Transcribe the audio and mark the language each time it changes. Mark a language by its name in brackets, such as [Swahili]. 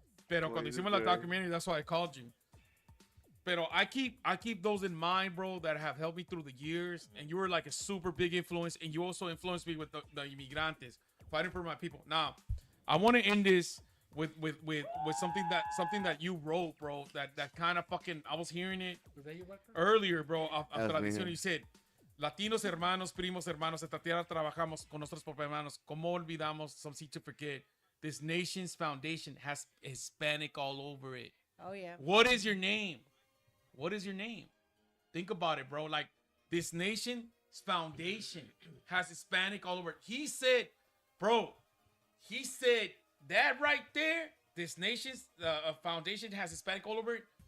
[Spanish] Pero cuando hicimos la [English] documentary, that's why I called you. [Spanish] Pero [English] I keep those in mind, bro, that have helped me through the years, and you were like a super big influence, and you also influenced me with the inmigrantes, fighting for my people. Now, I want to end this with something that you wrote, bro. That kind of fucking, I was hearing it earlier, bro. After la me. [Spanish] edición, [English] you said, [Spanish] Latinos hermanos, primos hermanos, esta tierra trabajamos con nuestros propios hermanos. ¿Cómo olvidamos? [English] Some seem to forget. This nation's foundation has Hispanic all over it. Oh yeah. What is your name? What is your name? Think about it, bro. Like, this nation's foundation has Hispanic all over it. He said, bro, he said that right there, this nation's foundation has Hispanic all over it.